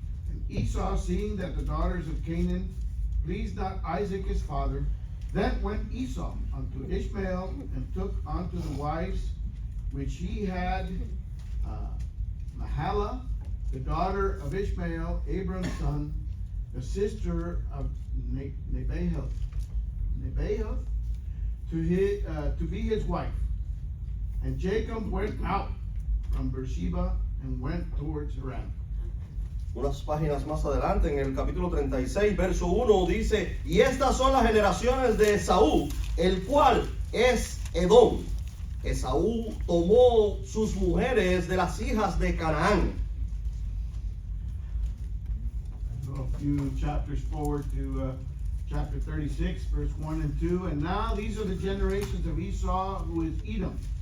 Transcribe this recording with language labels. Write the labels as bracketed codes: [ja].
[en] And Esau, seeing that the daughters of Canaan pleased not Isaac his father, then went Esau unto Ishmael and took unto the wives which he had Mahalath, the daughter of Ishmael, Abram's son, the sister of Nebaioth, to be his wife. And Jacob went out from Beersheba and went towards Haran. [es] Unas páginas más adelante, en el capítulo 36, verso 1, dice: y estas son las generaciones de Esaú, el cual es Edom. Esaú tomó sus mujeres de las hijas de Canaán. [en] Go a few chapters forward to chapter 36, verse 1 and 2. And now these are the generations of Esau, who is Edom.